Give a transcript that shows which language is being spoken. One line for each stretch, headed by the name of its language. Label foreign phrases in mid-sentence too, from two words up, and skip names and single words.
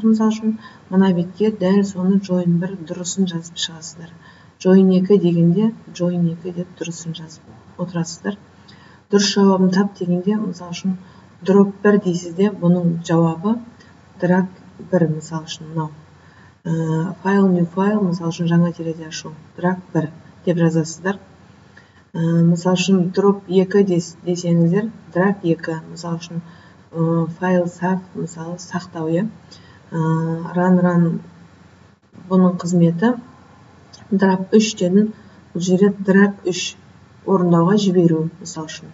Kazakh: Мысал үшін, мына бетке дәл соны join 1 дұрысын жазып шығасыздар. Join 2 дегенде join 2 деп дұрысын жазып отырасыздар. Дұрыс жауабын тап дегенде, мысал үшін, drop 1 дейсізде, бұның жауабы drag 1, мысал үшін, мынау.
English: File, new file,
Kazakh: мысал үшін, жаңа терезе ашу, drag 1 деп жазасыздар. Мысал үшін, drop 2 десеңіздер, drag 2, мысал үшін,
English: file save,
Kazakh: мысалы, сақтау, run, бұның қызметі, drag 3 дедім, бұл жерде drag 3 орындауға жіберу, мысал үшін.